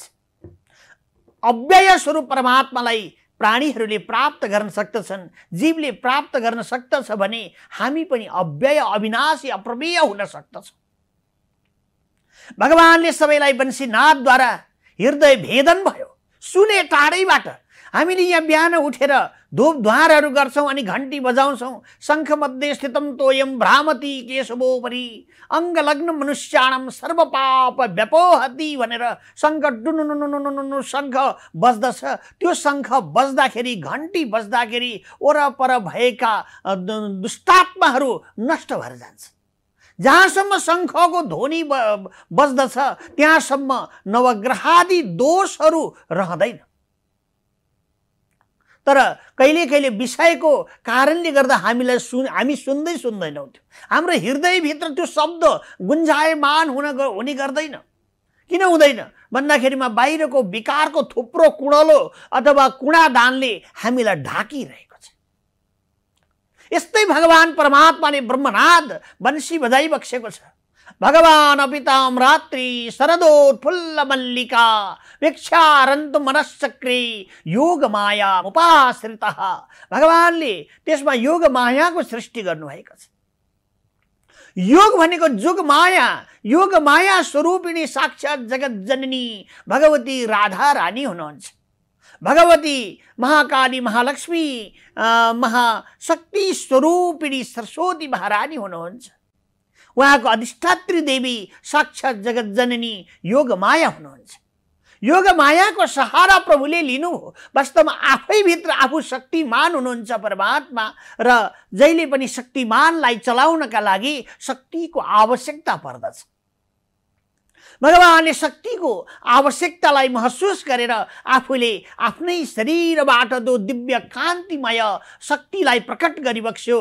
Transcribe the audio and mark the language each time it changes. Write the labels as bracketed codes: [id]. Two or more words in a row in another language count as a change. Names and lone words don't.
[ne] अव्यय स्वरूप परमात्मालाई प्राणीहरूले प्राप्त गर्न सक्दछन्, जीवले प्राप्त गर्न सक्दछ भने हामी पनि अव्यय अविनाशी अप्रमेय हुन सक्दछौँ। भगवानले सबैलाई वंशीनाथद्वारा हृदय भेदन भयो। सुने टाढैबाट हामीले यहाँ बिहान उठेर धूप धुवारहरू गर्छौं अनि घण्टी बजाउँछौं। [sa] शंख मध्ये स्थितम तोयम भ्रामति केशवोपरि अंगलग्न मनुष्याणम सर्वपाप व्यपोहति [ne] भनेर शंख डुनुनुनुनुनु शंख बज्दछ। त्यो शंख बज्दाखेरि घण्टी बज्दाखेरि वरपर भएका दुष्टात्माहरू नष्ट भएर जान्छ। जहाँसम्म शंखको ध्वनि बज्दछ त्यहाँसम्म नवग्रहादि दोषहरू रहँदैन। तर कहिले कहिले विषयको कारणले गर्दा हामी सुन्दैनौँ। हाम्रो हृदयभित्र त्यो शब्द गुन्जायमान हुने गर्दैन। किन हुँदैन भन्दाखेरिमा बाहिरको विकारको थुप्रो कुणलो अथवा कुणादानले हामीलाई ढाकिरहेको छ। यस्तै भगवान परमात्माले ब्रह्मनाद वंशी बजाइबक्सेको छ। [sa] भगवान अपिताम रात्रि शरदोत्फुल्ल मल्लिका वीक्षारन्त मनश्चक्रे योग माया उपाश्रितः। [ne] भगवानले त्यसमा योग मायाको सृष्टि गर्नुभएको छ। योग भनेको जुग माया स्वरूपिणी साक्षात जगत जननी भगवती राधा रानी हुनुहुन्छ। भगवती महाकाली महालक्ष्मी महाशक्ति स्वरूपिणी सरस्वती महारानी हुनुहुन्छ। उहाँको अधिष्ठात्री देवी साक्षात जगत जननी योग माया हुनुहुन्छ। योग मायाको सहारा प्रभुले लिनुभयो। वास्तवमा आफै भित्र आफू शक्तिमान हुनुहुन्छ परमात्मा र जहिले पनि शक्तिमानलाई चलाउनका लागि शक्तिको आवश्यकता पर्दछ। भगवानले शक्तिको आवश्यकतालाई महसुस गरेर आफूले आफ्नै शरीरबाट जो दिव्य कान्तिमय शक्तिलाई प्रकट गरिबक्स्यो।